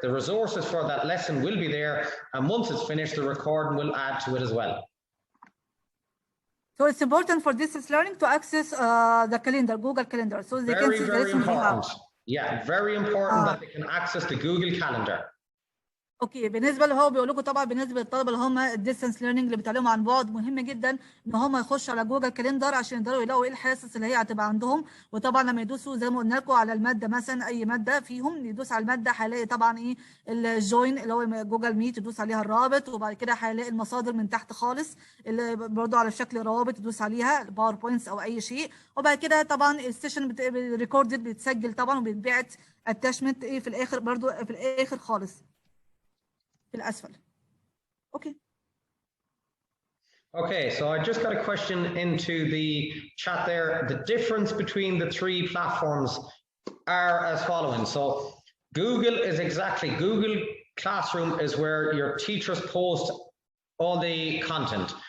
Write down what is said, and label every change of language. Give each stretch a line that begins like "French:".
English: The resources for that lesson will be there. And once it's finished, the recording will add to it as well. So it's important for distance learning to access the calendar, Google Calendar. So they can see the Very lesson they have. important. Yeah, very important that they can access the Google Calendar.
Arabic: اوكي بالنسبه اللي هو بيقول لكم طبعا بالنسبه للطلبه اللي هم الديستنس ليرنينج اللي بيتعلموا عن بعد مهم جدا ان هم يخشوا على جوجل كالندر عشان يقدروا يلاقوا ايه الحصص اللي هي هتبقى عندهم وطبعا لما يدوسوا زي ما قلنا لكم على الماده مثلا اي ماده فيهم يدوس على الماده هيلاقي طبعا ايه الجوين اللي هو جوجل ميت يدوس عليها الرابط وبعد كده هيلاقي المصادر من تحت خالص اللي برضه على شكل روابط يدوس عليها باوربوينتس او اي شيء وبعد كده طبعا السيشن ريكوردد بيتسجل طبعا وبيتبعت اتاشمنت ايه في الاخر برضه في الاخر خالص في الأسفل.
English: Okay. Okay, so I just got a question into the chat there. The difference between the 3 platforms are as following. So Google is exactly, Google Classroom is where your teachers post all the content.